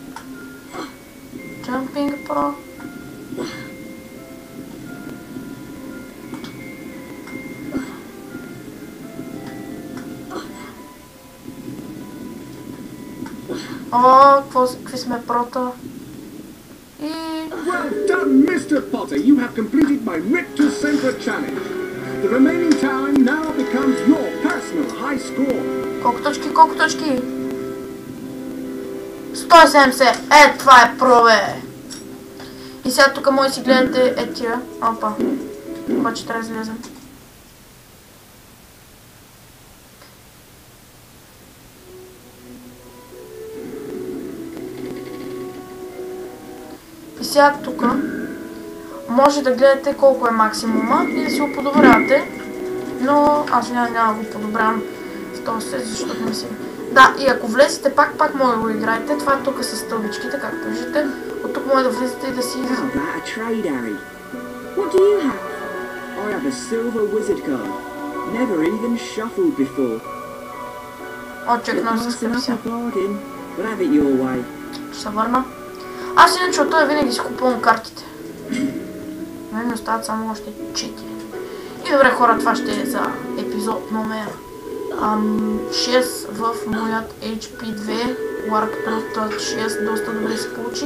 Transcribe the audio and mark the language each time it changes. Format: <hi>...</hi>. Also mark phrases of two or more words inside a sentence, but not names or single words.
<en>Jumping pro.</en> <bg>О, какви сме прота. И...</bg> <en>Well done, Mr. Potter. You have completed my Richter Center challenge. The remaining time now becomes your personal high score.</en> <bg>Колко точки, колко точки? 170! Това е про, бе! И сега тук може да си гледате тия. Опа. Обаче трябва да излезем. И сега тук може да гледате колко е максимума и да си го подобрявате. Но аз няма да го подобрявам в този сет, защото не си. Да, и ако влезете пак може да го играете. Това е тук с стълбичките, както виждате. От тук може да влезете и да си...</bg> <en>How about a trade, Harry? What do you have? I have a silver wizard card. Never even shuffled before.</en> <bg>О, чекнал с</bg> <en>Passing up капсия. a bargain, but have it your way.</en> <bg>Ще се върна. Аз иначе от това винаги си купувам картите. Мен ми остават само още 4. И добре хора, това ще е за епизод номер 6 в моят HP2. Warcraft 6 доста добре се получи.</bg>